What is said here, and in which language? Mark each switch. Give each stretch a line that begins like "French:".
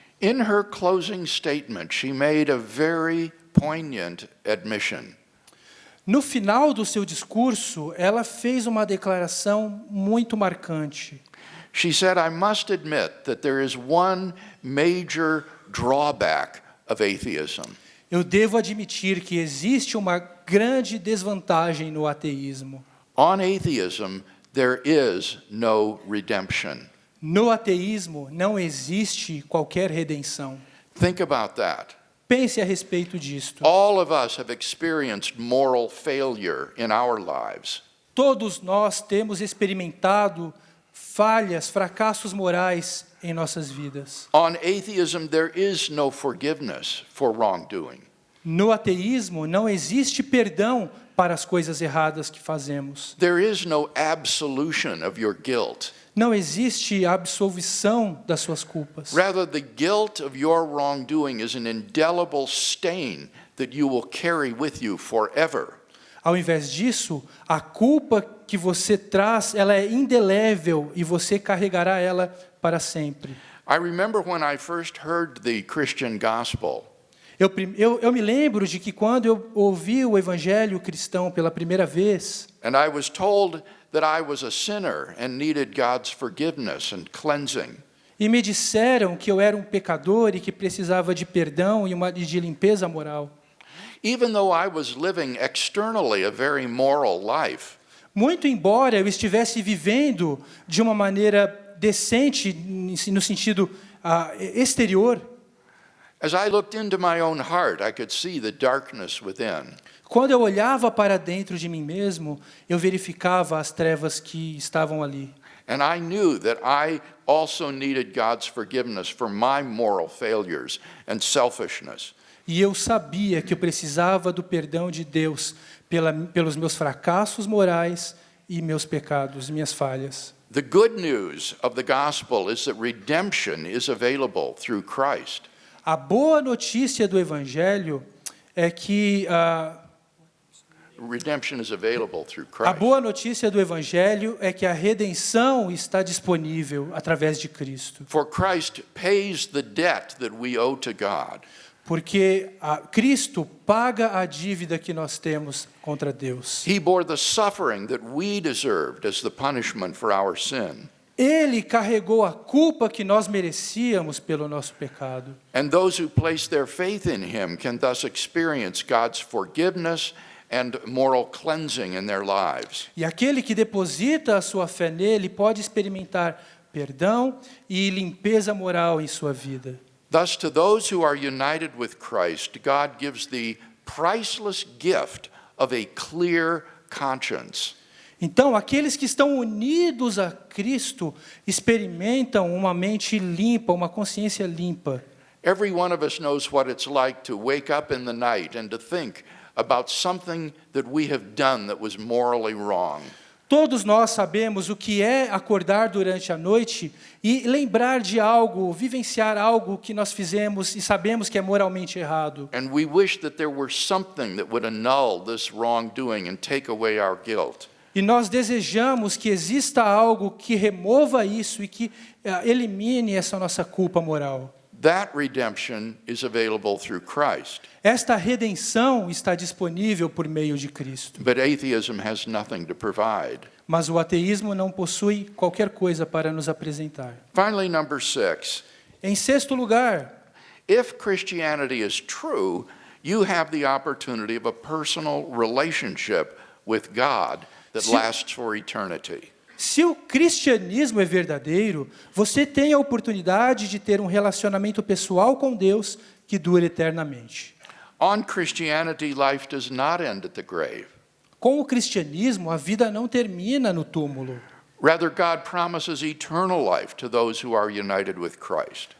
English: In her closing statement, she made a very poignant admission.
Portuguese: No final do seu discurso, ela fez uma declaração muito marcante.
English: She said, I must admit that there is one major drawback of atheism.
Portuguese: Eu devo admitir que existe uma grande desvantagem no ateísmo.
English: On atheism, there is no redemption.
Portuguese: No ateísmo não existe qualquer redenção.
English: Think about that.
Portuguese: Pense a respeito disto.
English: All of us have experienced moral failure in our lives.
Portuguese: Todos nós temos experimentado falhas, fracassos morais em nossas vidas.
English: On atheism, there is no forgiveness for wrongdoing.
Portuguese: No ateísmo não existe perdão para as coisas erradas que fazemos.
English: There is no absolution of your guilt.
Portuguese: Não existe absolvição das suas culpas.
English: Rather, the guilt of your wrongdoing is an indelible stain that you will carry with you forever.
Portuguese: Ao invés disso, a culpa que você traz, ela é indelével e você carregará ela para sempre.
English: I remember when I first heard the Christian gospel.
Portuguese: Eu me lembro de que quando eu ouvi o evangelho cristão pela primeira vez,
English: And I was told that I was a sinner and needed God's forgiveness and cleansing.
Portuguese: e me disseram que eu era um pecador e que precisava de perdão e de limpeza moral.
English: Even though I was living externally a very moral life,
Portuguese: Muito embora eu estivesse vivendo de uma maneira decente, no sentido exterior,
English: as I looked into my own heart, I could see the darkness within.
Portuguese: quando eu olhava para dentro de mim mesmo, eu verificava as trevas que estavam ali.
English: And I knew that I also needed God's forgiveness for my moral failures and selfishness.
Portuguese: E eu sabia que eu precisava do perdão de Deus pelos meus fracassos morais e meus pecados, minhas falhas.
English: The good news of the gospel is that redemption is available through Christ.
Portuguese: A boa notícia do Evangelho é que
English: Redemption is available through
Portuguese: a
English: Christ.
Portuguese: boa notícia do Evangelho é que a redenção está disponível através de Cristo.
English: For Christ pays the debt that we owe to God.
Portuguese: Porque Cristo paga a dívida que nós temos contra Deus.
English: He bore the suffering that we deserved as the punishment for our sin.
Portuguese: Ele carregou a culpa que nós merecíamos pelo nosso pecado.
English: And those who place their faith in him can thus experience God's forgiveness and moral cleansing in their lives.
Portuguese: E aquele que deposita a sua fé nele pode experimentar perdão e limpeza moral em sua vida.
English: Thus, to those who are united with Christ, God gives the priceless gift of a clear conscience.
Portuguese: Então, aqueles que estão unidos a Cristo experimentam uma mente limpa, uma consciência limpa.
English: Every one of us knows what it's like to wake up in the night and to think about something that we have done that was morally wrong.
Portuguese: Todos nós sabemos o que é acordar durante a noite e lembrar de algo, vivenciar algo que nós fizemos e sabemos que é moralmente errado.
English: And we wish that there were something that would annul this wrongdoing and take away our guilt.
Portuguese: E nós desejamos que exista algo que remova isso e que elimine essa nossa culpa moral.
English: That redemption is available through Christ.
Portuguese: Esta redenção está disponível por meio de Cristo.
English: But atheism has nothing to provide.
Portuguese: Mas o ateísmo não possui qualquer coisa para nos apresentar.
English: Finally, number 6.
Portuguese: Em sexto lugar,
English: If Christianity is true, you have the opportunity of a personal relationship with God that lasts for eternity.
Portuguese: se o cristianismo é verdadeiro, você tem a oportunidade de ter um relacionamento pessoal com Deus que dura eternamente.
English: On Christianity, life does not end at the grave.
Portuguese: Com o cristianismo, a vida não termina no túmulo.
English: Rather, God promises eternal life to those who are united with Christ.